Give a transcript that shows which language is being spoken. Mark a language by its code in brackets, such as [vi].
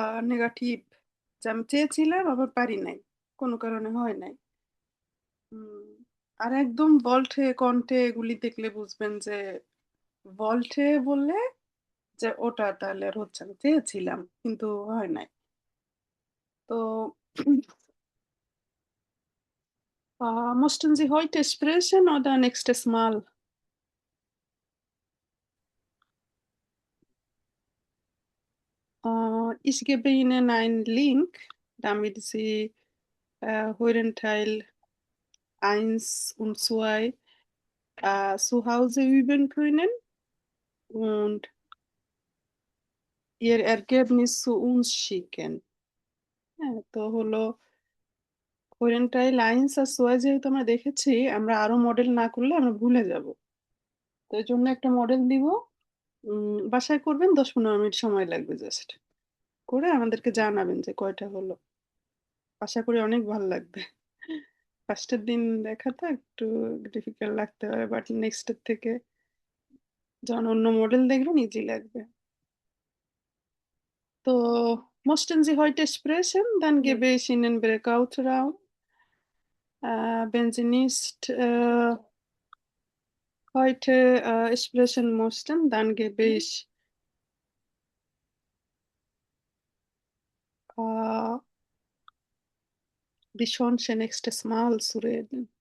[bn] Negative, যে আমি চেয়েছিলাম আবার পারি নাই, কোনো কারণে হয় নাই। আর একদম ভল্টে কণ্ঠে এগুলি দেখলে বুঝবেন যে ভল্টে বললে যে ওটা তাহলে আর হচ্ছে না, চেয়েছিলাম কিন্তু হয় নাই। [de] তো mussten Sie heute sprechen oder nächstes Mal? Ich gebe Ihnen einen Link, damit Sie Heurenteil 1 und 2 zu Hause üben können und Ihr Ergebnis zu uns schicken. [bn] হ্যাঁ, তো হলো কোয়েরেন্টাইল লাইন্স আর সোয়া যেহেতু আমরা দেখেছি, আমরা আরো মডেল না করলে আমরা ভুলে যাব। তো এই জন্য একটা মডেল দিব, বাসায় করবেন, 10-15 মিনিট সময় লাগবে জাস্ট, করে আমাদেরকে জানাবেন যে কয়টা হলো। আশা করি অনেক ভালো লাগবে। ফার্স্টের দিন দেখা তো একটু ডিফিকাল্ট লাগতে পারে, বাট নেক্সটের থেকে যখন অন্য মডেল দেখবেন ইজি লাগবে। [de] তো möchten Sie heute sprechen, dann gebe ich Ihnen Breakout-Raum. Wenn Sie nicht heute sprechen möchten, dann gebe ich die Chance, nächstes Mal zu reden.